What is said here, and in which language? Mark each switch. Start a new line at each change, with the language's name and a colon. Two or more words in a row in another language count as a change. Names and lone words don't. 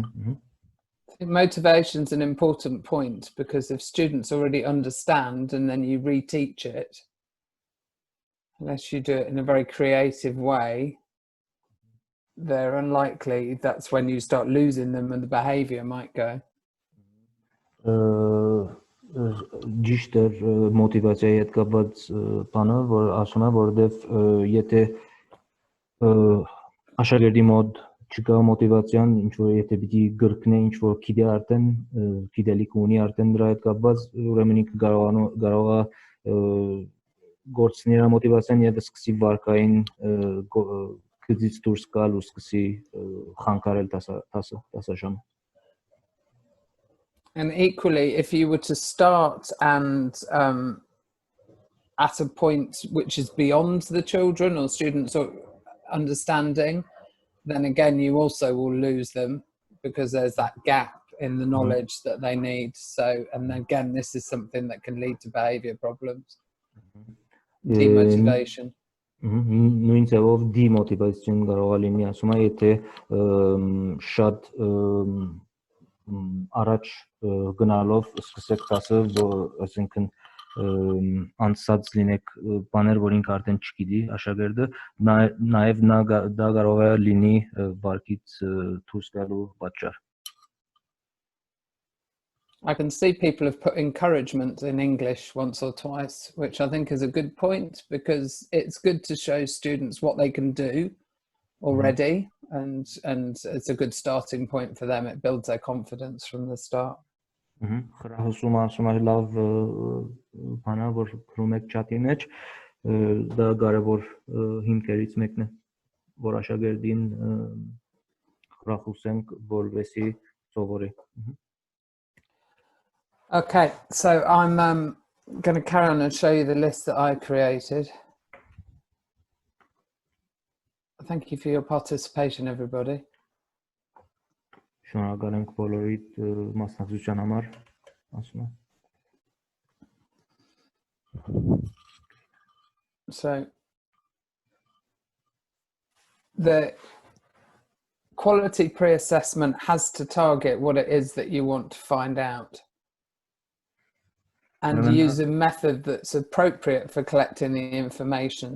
English: I think motivation's an important point because if students already understand and then you reteach it, unless you do it in a very creative way, they're unlikely. That's when you start losing them and the behavior might go.
Armenian: Ճիշտ է մոտիվացիայի հետ կապված բանը, որ ասում է, որովհետև եթե աշակերտի մոտ չկա մոտիվացիան, ինչ որ եթե պիտի գրկնե, ինչ որ գիտե արդեն, գիտելիք ունի արդեն դրա հետ կապված, ուրեմն ինքը կարող է գործնել մոտիվացիան եւ սկսի վարկային գծից դուրս գալ ու սկսի խանգարել դասաժամը։
English: And equally, if you were to start and at a point which is beyond the children or students or understanding, then again, you also will lose them because there's that gap in the knowledge that they need. So, and again, this is something that can lead to behavior problems. Demotivation.
Armenian: Նույն ձևով demotivation կարող է լինի, ասում է, եթե շատ առաջ գնալով սկսեք դասը, այսինքն անցած լինեք բաներ, որ ինքը արդեն չգիտի աշակերտը, նաև դա կարող է լինի վարկից դուրս գալու պատճառ։
English: I can see people have put encouragement in English once or twice, which I think is a good point because it's good to show students what they can do already. And it's a good starting point for them. It builds their confidence from the start.
Armenian: Խրահուսում ասում է լավ բանա, որ գրում եք չաթի մեջ, դա կարևոր հիմքերից մեկն է, որ աշակերտին խրախուսենք, որովհետեւ սովորի։
English: Okay, so I'm going to carry on and show you the list that I created. Thank you for your participation, everybody.
Armenian: Շնորհակալ ենք բոլորիդ մասնակցության համար, ասում եմ։
English: So the quality pre-assessment has to target what it is that you want to find out and use a method that's appropriate for collecting the information.